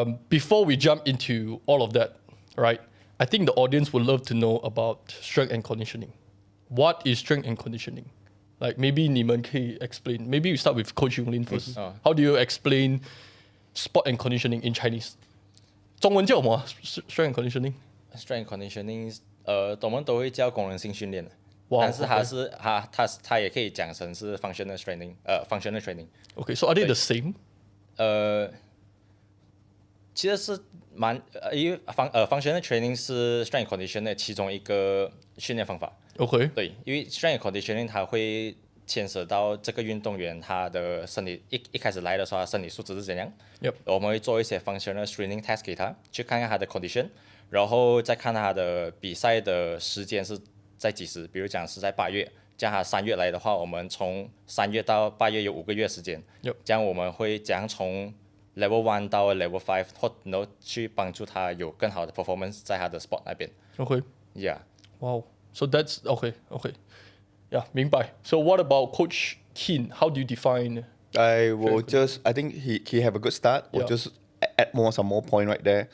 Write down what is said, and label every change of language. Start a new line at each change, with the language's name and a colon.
English: Before we jump into all of that, right? I think the audience would love to know about strength and conditioning. What is strength and conditioning? Like maybe
Chinese: 你们可以
English: explain. Maybe we start with Coach Yunglin first. How do you explain sport and conditioning in Chinese?
Chinese: 中文叫什么
English: strength and conditioning?
Chinese: Strength conditioning，我们都会叫功能性训练的，但是它也可以讲成是
English: functional training，functional training。 Okay, so are they the same?
Chinese: 其实是因为
English: functional training
Chinese: 是
English: strength conditioning
Chinese: 的其中一个训练方法。
English: Okay.
Chinese: 对，因为 strength conditioning 它会牵涉到这个运动员他的身体一开始来的时候，他身体素质是怎样。
English: Yep.
Chinese: 我们会做一些
English: functional screening test
Chinese: 给他，去看看他的 condition， 然后再看他的比赛的时间是在几时。比如讲是在8月，这样他3月来的话，我们从3月到8月有5个月时间。
English: Yep.
Chinese: 这样我们会这样从 Level 1到 Level 5，然后去帮助他有更好的
English: performance
Chinese: 在他的 sport 那边。
English: Okay. Yeah. Wow. So that's okay. Yeah,
Chinese: 明白.
English: So what about Coach Keen? How do you define? I think he have a good start. We'll just add some more point right there.